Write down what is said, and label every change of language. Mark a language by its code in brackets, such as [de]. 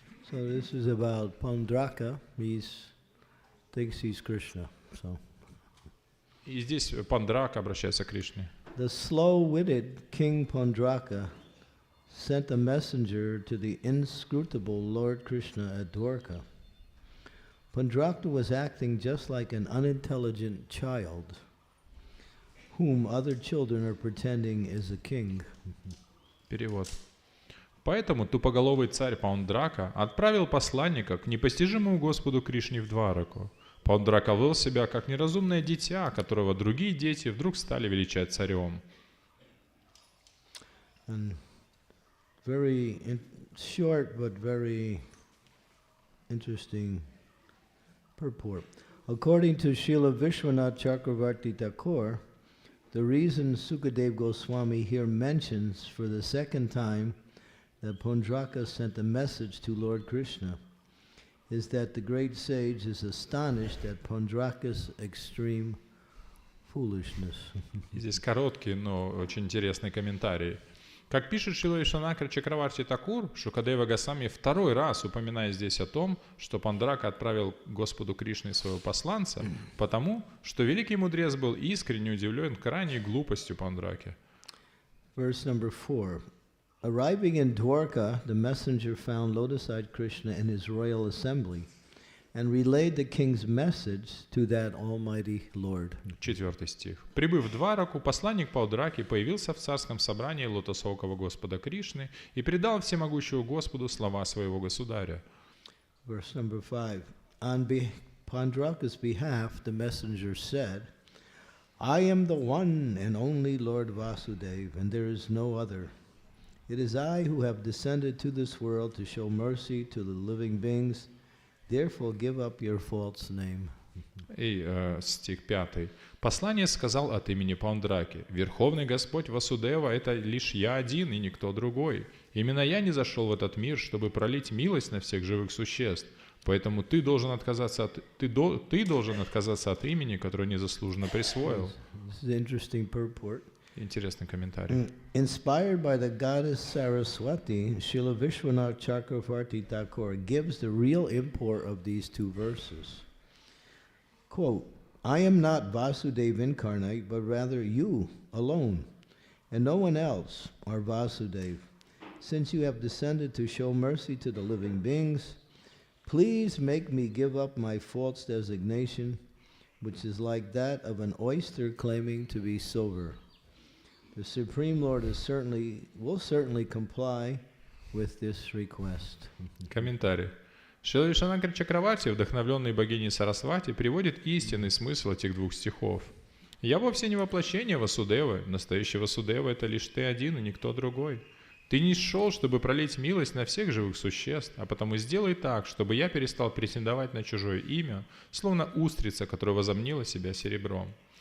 [en] So this is about Paundraka. He thinks he's Krishna. So [ru] И здесь Пандрака обращается к Кришне. [en] the slow-witted King Paundraka sent a messenger to the inscrutable Lord Krishna at Dwarka. Paundraka was acting just like an unintelligent child, whom other children are pretending is a king. [ru] Перевод. Поэтому тупоголовый царь Паундрака отправил посланника к непостижимому Господу Кришне в Двараку. Паундрака вел себя как неразумное дитя, которого другие дети вдруг стали величать царем. [en] And very short but very interesting purport. According to Srila Vishwanath Chakravarti Thakur, the reason Sukadev Goswami here mentions for the second time that Paundraka sent a message to Lord Krishna is that the great sage is astonished at Paundraka's extreme foolishness. [ru] Здесь короткий, но очень интересный комментарий. Как пишет Шрила Вишванатха Чакраварти Такур, Шукадева Госвами второй раз упоминает здесь о том, что Пандрака отправил Господу Кришне своего посланца, потому что великий мудрец был искренне удивлен крайней глупостью Пандраки. [en] Verse number 4. Arriving in Dwarka, the messenger found lotus-eyed Krishna in his royal assembly and relayed the king's message to that almighty Lord. [ru] 4 стих. Прибыв в Двараку, посланник Паудраки появился в царском собрании лотосового Господа Кришны и передал всемогущему Господу слова своего государя. [en] Verse number 5. On Paundraka's behalf, the messenger said, I am the one and only Lord Vasudeva, and there is no other. It is I who have descended to this world to show mercy to the living beings. Therefore give up your false name. [ru] И стих 5. Послание сказал от имени Паундраки. Верховный Господь Васудева — это лишь я один и никто другой. Именно я не зашел в этот мир, чтобы пролить милость на всех живых существ. Поэтому ты должен отказаться от имени, которое незаслуженно присвоил. [en] This is an interesting purport. [ru] Интересный комментарий. [en] Inspired by the goddess Saraswati, Srila Vishwanath Chakravarti Thakur gives the real import of these two verses. Quote, I am not Vasudeva incarnate, but rather you alone, and no one else are Vasudeva. Since you have descended to show mercy to the living beings, please make me give up my false designation, which is like that of an oyster claiming to be silver. The Supreme Lord will certainly comply with this request. [ru] Комментарий. Шрила Вишванатха Чакраварти, вдохновленный богиней Сарасвати, приводит истинный смысл этих двух стихов. «Я вовсе не воплощение Васудевы. Настоящий Васудева — это лишь ты один и никто другой. Ты не шел, чтобы пролить милость на всех живых существ, а потому сделай так, чтобы я перестал претендовать на чужое имя, словно устрица, которая возомнила себя серебром».